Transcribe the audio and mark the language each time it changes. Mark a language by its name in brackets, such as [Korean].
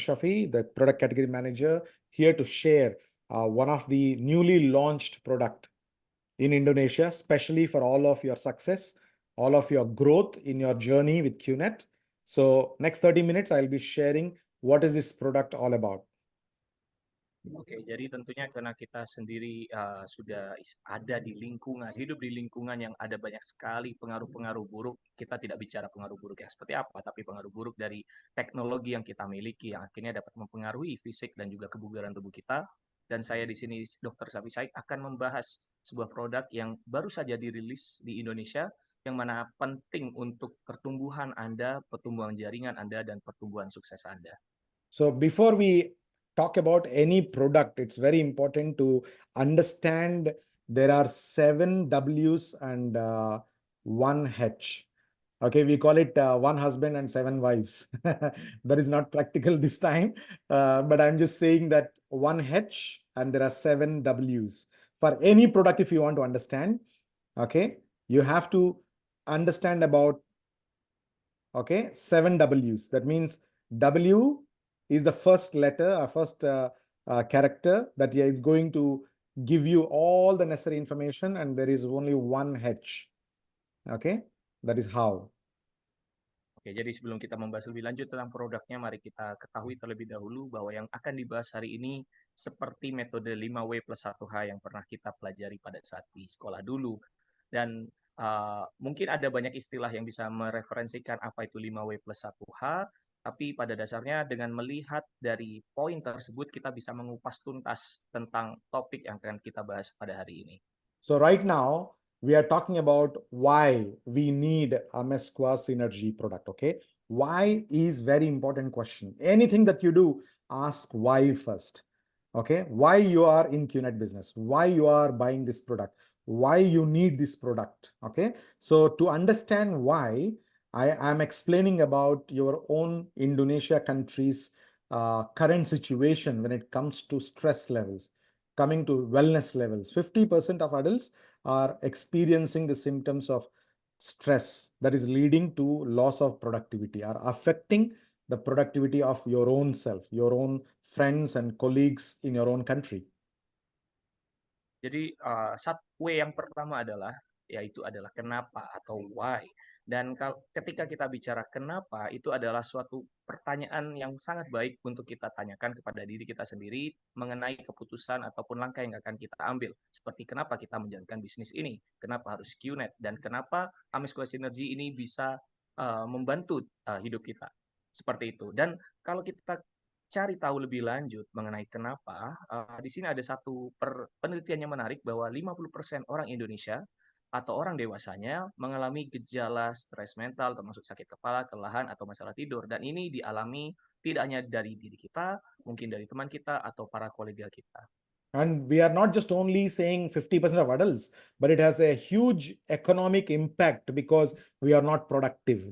[English] Shafi, the product category manager, here to share one of the newly launched product in Indonesia, especially for all of your success, all of your growth in your journey with QNet. So next 30 minutes, I'll be sharing what is this product all about. [Indonesian] Oke, jadi tentunya karena kita sendiri sudah ada di lingkungan, hidup di lingkungan yang ada banyak sekali pengaruh-pengaruh buruk. Kita tidak bicara pengaruh buruk yang seperti apa, tapi pengaruh buruk dari teknologi yang kita miliki yang akhirnya dapat mempengaruhi fisik dan juga kebugaran tubuh kita. Dan saya di sini, Dr. Safi Said, akan membahas sebuah produk yang baru saja dirilis di Indonesia, yang mana penting untuk pertumbuhan Anda, pertumbuhan jaringan Anda, dan pertumbuhan sukses Anda. [English] So before we talk about any product, it's very important to understand there are 7 W's and 1 H. Okay, we call it 1 husband and 7 wives. That is not practical this time, but I'm just saying that 1 H and there are 7 W's. For any product, if you want to understand, okay, you have to understand about, okay, 7 W's. That means W is the first letter, first character that is going to give you all the necessary information, and there is only 1 H. Okay, that is how. [Indonesian] Oke, jadi sebelum kita membahas lebih lanjut tentang produknya, mari kita ketahui terlebih dahulu bahwa yang akan dibahas hari ini seperti metode 5W plus 1H yang pernah kita pelajari pada saat di sekolah dulu. Dan mungkin ada banyak istilah yang bisa mereferensikan apa itu 5W plus 1H, tapi pada dasarnya dengan melihat dari poin tersebut, kita bisa mengupas tuntas tentang topik yang akan kita bahas pada hari ini. [English] So right now, we are talking about why we need a Mesqua Synergy product, okay? Why is very important question. Anything that you do, ask why first, okay? Why you are in QNet business, why you are buying this product, why you need this product, okay? So to understand why, I am explaining about your own Indonesia country's current situation when it comes to stress levels, coming to wellness levels. 50% of adults are experiencing the symptoms of stress that is leading to loss of productivity, are affecting the productivity of your own self, your own friends and colleagues in your own country. [Indonesian] Jadi W yang pertama yaitu adalah kenapa atau why. Dan ketika kita bicara kenapa, itu adalah suatu pertanyaan yang sangat baik untuk kita tanyakan kepada diri kita sendiri mengenai keputusan ataupun langkah yang akan kita ambil. Seperti kenapa kita menjalankan bisnis ini, kenapa harus QNet, dan kenapa Amisqua Synergy ini bisa membantu hidup kita. Seperti itu. Dan kalau kita cari tahu lebih lanjut mengenai kenapa, di sini ada satu penelitian yang menarik bahwa 50% orang Indonesia atau orang dewasanya mengalami gejala stres mental termasuk sakit kepala, kelelahan, atau masalah tidur. Dan ini dialami tidak hanya dari diri kita, mungkin dari teman kita atau para kolega kita. [English] And we are not just only saying 50% of adults, but it has a huge economic impact because we are not productive.